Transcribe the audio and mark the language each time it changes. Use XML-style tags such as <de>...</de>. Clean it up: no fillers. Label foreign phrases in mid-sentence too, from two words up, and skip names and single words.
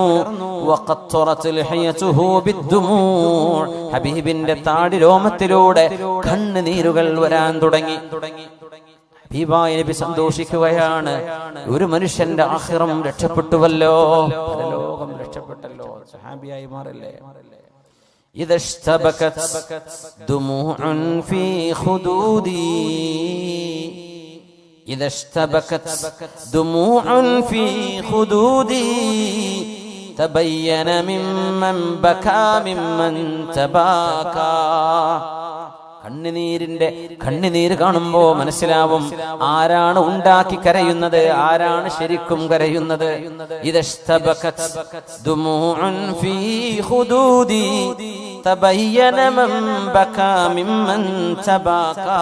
<ar>وقطرت لحيته بالدموع,</ar> <ml>ഹബീബിന്റെ താടി രോമത്തിലൂടെ കണ്ണുനീരുകൾ വരാൻ തുടങ്ങി. ഹബീബായ നബി സന്തോഷിക്കുകയാണ്, ഒരു മനുഷ്യന്റെ ആഖിറം രക്ഷപ്പെട്ടുവല്ലോ, പരലോകം രക്ഷപ്പെട്ടല്ലോ, സഹാബിയായി മാറല്ലേ.</ml> <ar>إذا اشتبكت دموع في خدودي، إذا اشتبكت دموع في خدودي تبين ممن بكى ممن تباكى.</ar> <ml>കണ്ണുനീര് കാണുമ്പോ മനസ്സിലാവും ആരാണ് ഉണ്ടാക്കി കരയുന്നത്, ആരാണ് ശരിക്കും കരയുന്നത്.</ml> <ar>إذا اشتبكت دموع في خدودي تبين من بكى ممن تباكى.</ar>